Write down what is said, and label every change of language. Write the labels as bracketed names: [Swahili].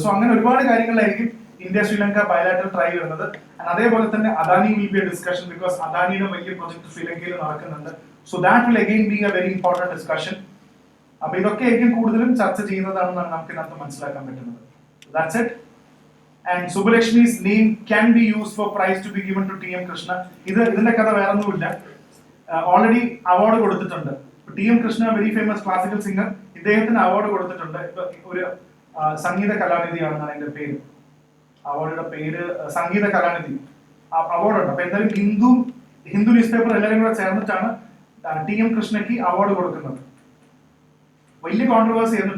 [Malayalam] So അങ്ങനെ ഒരുപാട് കാര്യങ്ങളിലായിരിക്കും India Sri Lanka bilateral try വരുന്നത്. അതേപോലെ തന്നെ Adani [English] will be a discussion, because [Malayalam] അദാനിയുടെ വലിയ പ്രൊജക്ട് ശ്രീലങ്കയിൽ നടക്കുന്നുണ്ട്. [English] So that will again be a very important discussion. [Malayalam] അപ്പൊ ഇതൊക്കെ ആയിരിക്കും കൂടുതലും ചർച്ച ചെയ്യുന്നതാണെന്നാണ് നമുക്ക് ഇതിനകത്ത് മനസ്സിലാക്കാൻ പറ്റുന്നത്. [English] That's it. And Subbulakshmi's name can be used for prize to be given to TM Krishna. [Malayalam] ഇതിന്റെ കഥ വേറൊന്നുമില്ല. ഓൾറെഡി അവാർഡ് കൊടുത്തിട്ടുണ്ട്. TM Krishna, [English] very famous classical singer, [Malayalam] ഇദ്ദേഹത്തിന് അവാർഡ് കൊടുത്തിട്ടുണ്ട്. ഒരു സംഗീത കലാനിധിയാണെന്നാണ് അതിന്റെ പേര്. അവാർഡിന്റെ പേര് സംഗീത കലാനിധി അവാർഡ് ഉണ്ട്. അപ്പൊ എന്തായാലും ഹിന്ദു ന്യൂസ് പേപ്പർ എല്ലാവരും കൂടെ ചേർന്നിട്ടാണ് TM കൃഷ്ണയ്ക്ക് അവാർഡ് കൊടുക്കുന്നത്. വലിയ കോൺട്രവേഴ്സി ആയിരുന്നു.